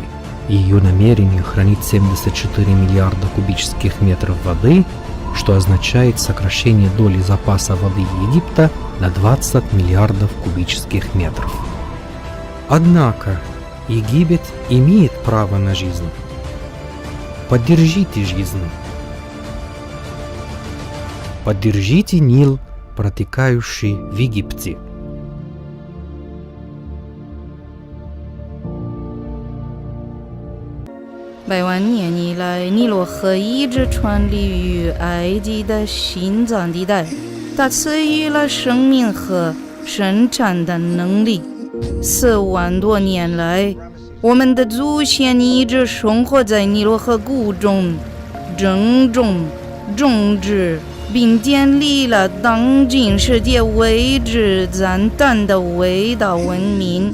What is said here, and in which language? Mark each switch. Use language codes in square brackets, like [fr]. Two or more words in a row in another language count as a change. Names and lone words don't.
[ru] Ее намерение хранить 74 миллиарда кубических метров воды, что означает сокращение доли запаса воды Египта на 20 миллиардов кубических метров. Однако Египет имеет право на жизнь. Поддержите жизнь. Поддержите Нил, протекающий в Египте. [zh] 百万年以来，尼罗河一直穿立于埃及的心脏地带，它赐予了生命和生产的能力。4万多年来，我们的祖先一直生活在尼罗河谷中，耕种、种植，并建立了当今世界为之赞叹的伟大文明。